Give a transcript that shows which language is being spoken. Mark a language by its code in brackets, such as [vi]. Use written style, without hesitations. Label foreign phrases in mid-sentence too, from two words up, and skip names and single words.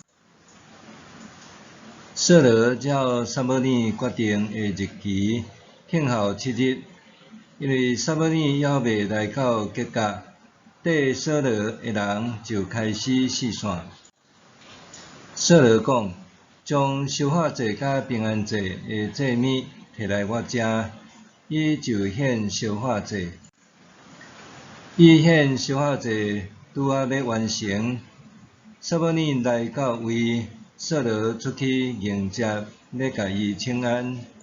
[nan] 扫罗照撒母耳决定的日期庆后7日，因为撒母耳还未来到吉甲，缀扫罗的人就开始四散。扫罗讲：将烧化祭甲平安祭的祭物摕来我遮，伊就献烧化祭。伊献烧化祭拄仔要完成，撒母耳来到位，扫罗出去迎接，要甲伊请安。